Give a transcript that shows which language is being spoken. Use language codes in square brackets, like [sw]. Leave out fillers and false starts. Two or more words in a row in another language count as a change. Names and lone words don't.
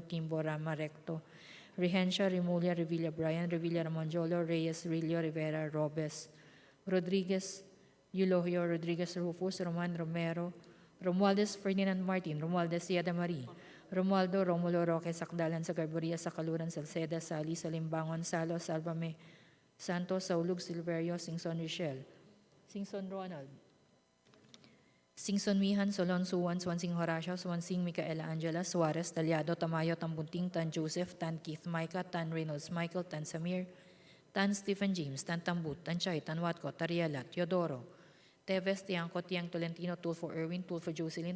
[tl] Kimbo, Rama, Recto, Regencia, Remulla, Revilla, Brian, Revilla, Ramonjolo, Reyes, Rillo, Rivera, Robes, Rodriguez, Eulogio, Rodriguez, Rufus, Roman, Romero, Romualdez, Ferdinand Martin, Romualdez, Siada Marie, Romualdo, Romulo, Roque, Sakdalan, Sagarburia, Sakaluran, Salceda, Sali, Salimbangon, Salo, Salvame, Santos, Saulug, Silverio, Singson, Richel, Singson, Ronald, Singson, Mihan, Solon, Suwan, Swansing, Horacio, Swansing, Micaela, Angela, Suarez, Talyado, Tamayo, Tambunting, Tan Joseph, Tan Keith, Micah, Tan Reynolds, Michael, Tan Samir, Tan Stephen James, Tan Tambut, Tan Chay, Tan Watco, Tariela, Teodoro, Teves, Tiangco, Tiang Tolentino, Tulfo Erwin, Tulfo Jocelyn,